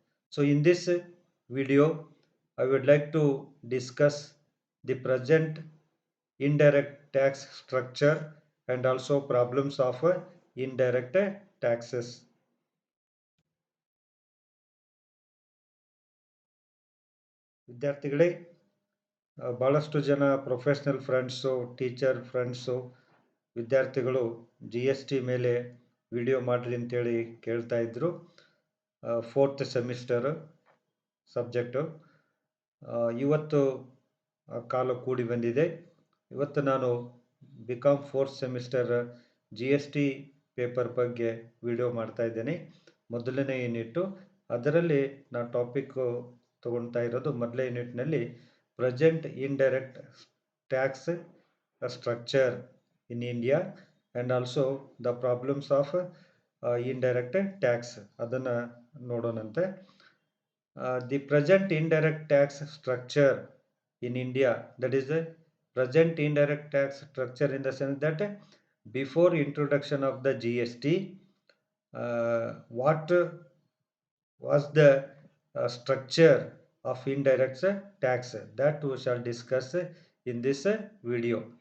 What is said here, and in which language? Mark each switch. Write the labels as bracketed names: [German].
[English] So in this video, I would like to discuss the present indirect tax structure and also problems of indirect taxes. [Kannada] ವಿದ್ಯಾರ್ಥಿಗಳೇ, ಭಾಳಷ್ಟು ಜನ professional friends, teacher friends, ವಿದ್ಯಾರ್ಥಿಗಳು G S T ಮೇಲೆ video ಮಾಡಿರಿ ಅಂತೇಳಿ ಕೇಳ್ತಾ ಇದ್ದರು. Fourth semester subject ಇವತ್ತು ಕಾಲ ಕೂಡಿ ಬಂದಿದೆ. ಇವತ್ತು ನಾನು bcom fourth semester G S T paper ಬಗ್ಗೆ ವಿಡಿಯೋ ಮಾಡ್ತಾ ಇದ್ದೇನೆ. ಮೊದಲನೇ ಯೂನಿಟ್ಟು ಅದರಲ್ಲಿ ನಾನು ಟಾಪಿಕ್ಕು ತಗೊಳ್ತಾ ಇರೋದು ಮೊದಲನೇ ಯೂನಿಟ್ನಲ್ಲಿ [English] present indirect tax structure in India and also the problems of indirect tax [Kannada] ಅದನ್ನು ನೋಡೋಣಂತೆ. [English] The present indirect tax structure in India, that is the present indirect tax structure in the sense that before introduction of the GST, what was the structure of indirect tax, that we shall discuss in this video.